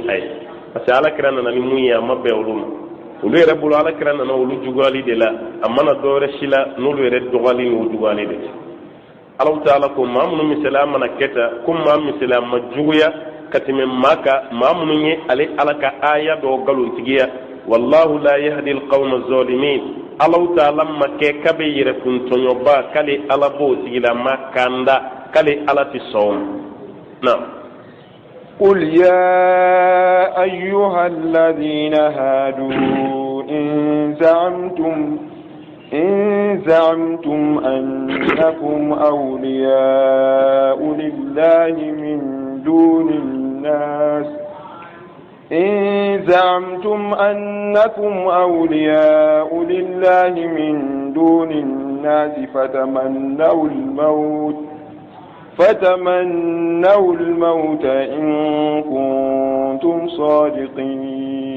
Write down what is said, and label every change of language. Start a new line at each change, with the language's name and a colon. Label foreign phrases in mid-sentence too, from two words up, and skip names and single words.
Bambara: a ye
French: parce que
Bambara: alakira nana ni mun ye a ma bɛn olu ma olu yɛrɛ bolo alakira nana olu juguyali de la a mana dɔ wɛrɛ si la n'olu yɛrɛ dɔgɔyali n'o juguyali de cɛ
Arabic: الله تعالى
Bambara: ko maa minnu misaliya mana kɛ tan ko maa misaliya ma juguya ka tɛmɛ maa kan maa minnu ye ale ala ka aya dɔw nkalontigiya
Arabic: والله لا يهدي القوم الظالمين الله تعالى
Bambara: ma kɛ k'a bɛ yɛrɛkuntɔɲɔba k'ale ala b'o tigilama kanda k'ale ala ti sɔn na
Arabic: قل يا أيها الذين هادوا إن زعمتم أنكم أولياء لله من دون الناس فتمنوا الموت إن كنتم صادقين